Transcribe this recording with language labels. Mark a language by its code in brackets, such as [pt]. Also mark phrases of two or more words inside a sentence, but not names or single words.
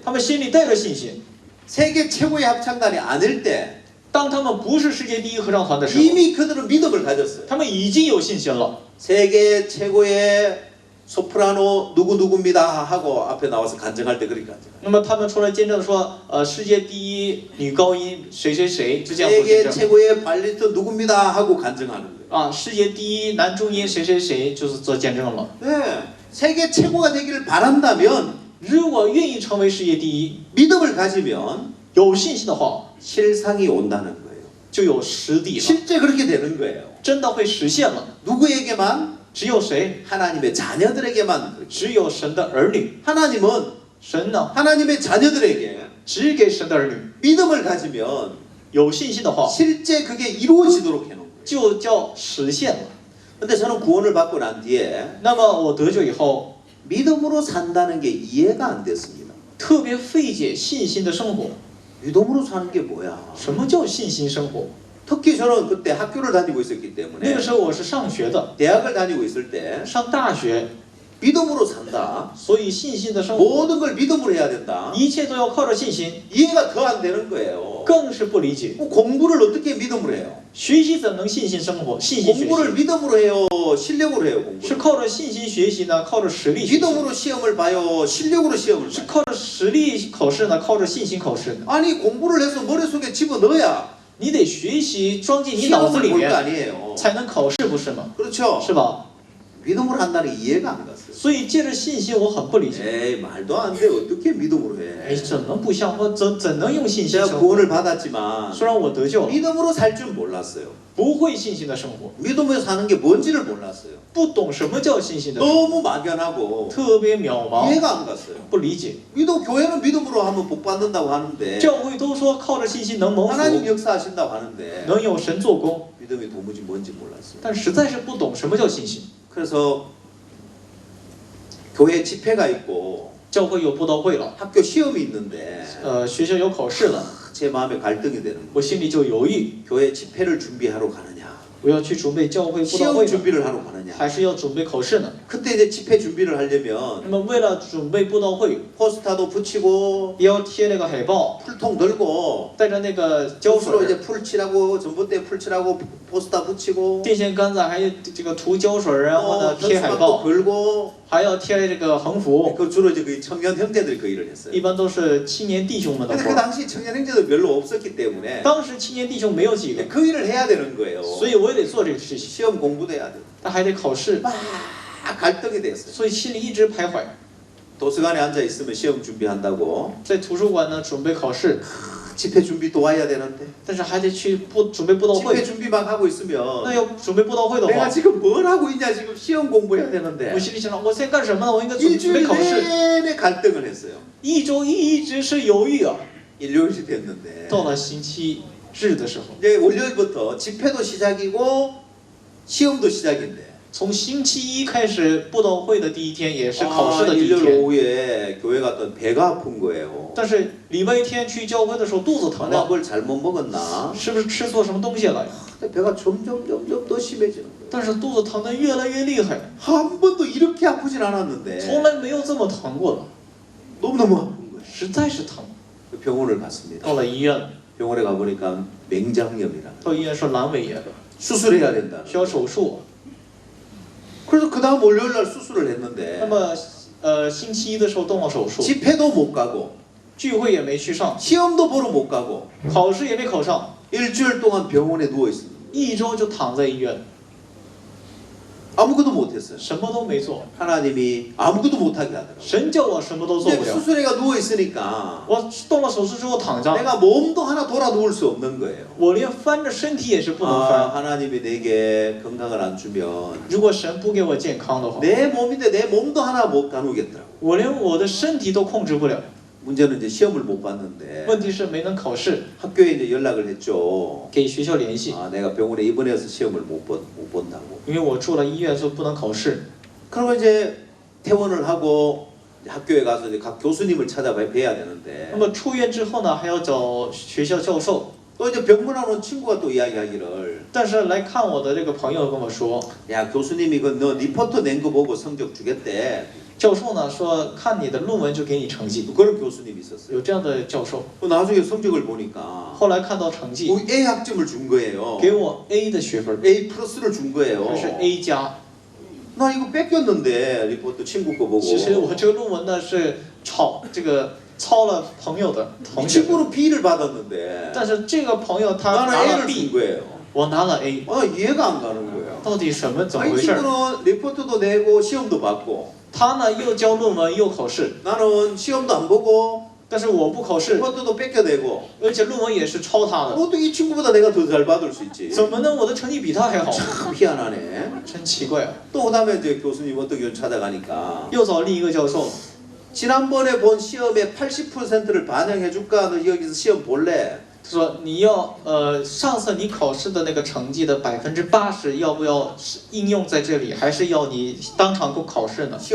[zh] 他们心里带着信心。 [ko] 세계 최고의 합창단이 아닐 때 [zh] 当他们不是世界第一合唱团的时候， [ko] 이미 그들은 믿음을 가졌어요. [zh] 他们已经有信心了。 [ko] 세계 최고의 소프라노 누구누구입니다 하고 앞에 나와서 간증할 때 그렇게 간증. [zh] 那么他们出来见证说，世界第一女高音谁谁谁，就这样做见 [ko] 세계 [zh] 证。 [ko] 최고의 발리스트 누구입니다 하고 간증하는 거예요. [zh] 啊，世界第一男中音谁谁谁就是做见证了。 [ko] 네, 세계 최고가 되기를 바란다면 [zh] 如果愿意成为世界第一， [ko] 믿음을 가지면 [zh] 有信心的话， [ko] 실상이 온다는 거예요. [zh] 就有实底了， [ko] 실제 그렇게 되는 거예요. [zh] 真的会实现了。 [ko] 누구에게만? [zh] 只有谁？ [ko] 하나님의 자녀들에게만. 그렇게. [zh] 只有神的儿女。 [ko] 하나님은 [zh] 神呢， [ko] 하나님의 자녀들에게 [zh] 只给神的儿女。 [ko] 믿음을 가지면 [zh] 有信心的话， [ko] 실제 그게 이루어지도록 해놓은 거예요. [zh] 就叫实现了。 [ko] 근데 저는 구원을 받고 난 뒤에 [zh] 那么我得救以后， [ko] 믿음으로 산다는 게 이해가 안 됐습니다. [zh] 特别费解信心的生活。 [ko] 믿음으로 사는 게 뭐야? [zh] 什么叫信心生活？ [ko] 특히 저는 그때 학교를 다니고 있었기 [zh] 那 [ko] 때문에 [zh] 个时候我是上学的， [ko] 대학을 다니고 있을 때 [zh] 上大学， [ko] 믿음으로 산다. [zh] 所以信心的生活， [ko] 모든 걸 믿음으로 해야 된다. [zh] 一切都要靠着信心， [ko] 이해가 더 안 되는 거예요. [zh] 更是不理解。 [ko] 공부를 어떻게 믿음으로 해요? [zh] 学习怎能信心生活？信心学 [ko] 공부를 [zh] 习 [ko] 믿음으로 해요? 실력으로 해요? [zh] 是 [ko] 공부를? [zh] 靠着信心学习呢，靠着实力学习？ [ko] 믿음으로 시험을 봐요? 실력으로 시험을 [zh] 是 [ko] 봐요? [zh] 靠着实力考试呢，靠着信心考试呢？ [ko] 아니 공부를 해서 머릿속에 집어넣어야 [zh] 你得学习装进你脑子 [ko] 시험을 [zh] 里 [ko] 볼 거 [zh] 面， [ko] 아니에요. [zh] 才能考试，不是吗？ [ko] 그렇죠? [zh] 是吧？ [ko] 믿음으로 한다는 게 이해가 안 갔어요. [zh] 所以借着信心，我很不理解。 [ko] 에이 말도 안 돼. 어떻게 믿음으로 [zh] 哎， [ko] 해? [zh] 怎能不像我怎能用信心 [ko] 제가 [zh] 生活？ [ko] 구원을 받았지만 [zh] 虽然我得救了， [ko] 믿음으로 살 줄 몰랐어요. [zh] 不会信心的生活， [ko] 믿음으로 사는 게 뭔지를 몰랐어요. [zh] 不懂什么叫信心的生活， [ko] 너무 막연하고 [zh] 特别渺茫， [ko] 이해가 안 갔어요. [zh] 不理解。 [ko] 믿음 교회는 믿음으로 하면 복 받는다고 하는데 [zh] 教会都说靠着信心能蒙 [ko] 하나님 [zh] 福， [ko] 역사하신다고 하는데 [zh] 能有神做工， [ko] 믿음이 도무지 뭔지 몰랐어요. [zh] 但实在是不懂什么叫信心。 [ko] 그래서 교회 집회가 있고 [zh] 教会有布道会了， [ko] 학교 시험이 있는데 [zh] 学校有考试了， [ko] 제 마음에 갈등이 되는 거예요. [zh] 我心里就犹豫， [ko] 교회 집회를 준비하러 가느냐 [zh] 我要去准备教会布道 [ko] 시험 [zh] 会呢， [ko] 준비를 하러 가느냐. [zh] 还是要准备考试呢？ [ko] 그때 이제 집회 준비를 하려면 [zh] 那么为了准备布道会， [ko] 포스터도 붙이고 [zh] 也要贴那个海报， [ko] 풀통 들고 [zh] 带着那个胶 [ko] 붓으로 [zh] 水， [ko] 이제 풀 칠하고 전봇대 풀 칠하고 포스터 붙이고 [zh] 电线杆子还有这个涂胶水，然后呢贴海 [ko] 현수막도 [zh] 报， [ko] 걸고 [zh] 还要贴这个横幅， [ko] 그 주로 이제 그 청년 형제들이 그 일을 했어요. [zh] 一般都是青年弟兄们的 [ko] 근데 [zh] 活 [ko] 그 。 당시 청년 형제도 별로 없었기 때문에 [zh] 当时青年弟兄没有几个， [ko] 그 일을 해야 되는 거예요. [zh] 所以我也得做这个事情， [ko] 시험 공부도 해야 돼. [zh] 但还得考试， [ko] 막 갈등이 됐어요. [zh] 所以心里一直徘徊。 [ko] 도서관에 앉아 있으면 시험 준비한다고 [zh] 在图书馆呢准备考试， [ko] 집회 준비 도와야 되는데 [zh] 但是还得去准备布道 [ko] 집회 [zh] 会。 [ko] 준비 막 하고 있으면 [zh] 那要准备布道会的 [ko] 내가 [zh] 话， [ko] 지금 뭘 하고 있냐 지금 시험 공부해야 되는데 [zh] 我心里想着我现在干什么呢？我应该准备 [ko] 일주일 [zh] 考试。 [ko] 내내 갈등을 했어요. [zh] 一周一直是犹豫啊。 [ko] 일요일이 됐는데 [zh] 到了星期日的时候， [ko] 이제 월요일부터 집회도 시작이고 시험도 시작인데 [zh] 从星期一开始，布道会的第一天也是考试的第一 [ko] 일요일 [zh] 天。 [ko] 오후에 교회 갔더니 배가 아픈 거예요. [zh] 但是礼拜天去教会的时候肚子疼 [ko] 내가 [zh] 了， [ko] 뭘 잘못 먹었나? [zh] 是不是吃错什么东西了呀？ [ko] 근데 배가 점점 더 심해지는 거예요. [zh] 但是肚子疼的越来越厉害， [ko] 한 번도 이렇게 아프진 않았는데 [zh] 从来没有这么疼过了， [ko] 너무너무 아픈 거예요. [zh] 实在是疼。 [ko] 병원을 갔습니다. [zh] 到了医院， [ko] 병원에 가보니까 맹장염이라 [zh] 到医院说阑尾炎， [ko] 수술해야 된다. [zh] 需要手术。 [ko] 그래서 그 다음 월요일 날 수술을 [zh] 那 [ko] 했는데 [zh] 么星期一的时候动了手术， [ko] 집회도 못 가고 [zh] 聚会也没去上， [ko] 시험도 보러 못 가고 [zh] 考试也没考上， [ko] 일주일 동안 병원에 누워 있습니다. [zh] 一周就躺在医院， [ko] 아무것도 못했어요. [zh] 什么都没做。 [ko] 하나님이 아무것도 못하게 하더라고요. [zh] 神叫我什么都做 [ko] 근데 [zh] 不了。 [ko] 수술해가 누워 있으니까 [zh] 我动了手术之后躺着， [ko] 내가 몸도 하나 돌아 누울 수 없는 거예요. [zh] 我连翻着身体也是不能 [ko] 아, [zh] 翻。 [ko] 하나님이 내게 건강을 안 주면 [zh] 如果神不给我健康的话， [ko] 내 몸인데 내 몸도 하나 못 가누겠더라고. [zh] 我连我的身体都控制不了。 [ko] 문제는 이제 시험을 못 봤는데 [zh] 问题是没能考试， [ko] 학교에 이제 연락을 했죠. [zh] 给学校联系， [ko] 아, 내가 병원에 입원해서 시험을 못 본다고. [zh] 因为我住了医院，所以不能考试。 [ko] 그리고 이제 퇴원을 하고 학교에 가서 이제 각 교수님을 찾아봐야 되는데 [zh] 那么出院之后呢，还要找学校教授。 [ko] 또 이제 병문안 온 친구가 또 이야기하기를 [zh] 但是来看我的这个朋友跟我说， [ko] 야 교수님이 그 너 리포트 낸 거 보고 성적 주겠대. [zh] 教授呢说看你的论文就给你成绩， [ko] 그런 교수님이 있었어요. [zh] 有这样的教授。 [ko] 나중에 성적을 보니까 [zh] 后来看到成绩， [ko] A 학점을 준 거예요. [zh] 给我 A 的学分， [ko] A 플러스를 준 거예요. [zh] 这是 A 加。 [ko] 나 이거 뺏겼는데 리포트 친구 거 보고. [zh] 其实我这个论文呢是抄了朋友的同学， [ko] 친구는 B를 받았는데 [zh] 但是这个朋友他 [ko] 나는 [zh] 拿了 [ko] A를 준 [zh] B， [ko] 거예요. [zh] 我拿了 A， [ko] 이해가 안 가는 거예요. [zh] 到底怎么 [ko] 아니 [zh] 回事？ [ko] 친구는 리포트도 내고 시험도 받고 [zh] 他呢又交论文又考试， [ko] 나는 시험도 안 보고 [zh] 但是我不考试， [ko] 리포트도 뺏겨내고 [zh] 而且论文也是抄他的， [ko] 어떻게 이 친구보다 내가 더 잘 받을 수 있지? [zh] 怎么能我的成绩比他还好？ [ko] 참 희한하네. [zh] 真奇怪啊！ [ko] 또 그다음에 이제 교수님 어떻게 찾아가니까 [zh] 又找另一个教授， [ko] 지난번에 본 시험의 80%를 반영해 줄까? 너 여기서 시험 볼래? [zh] 说你要上次你考试的那个成绩的80%要不要应用在这里，还是要你当场给我考试呢？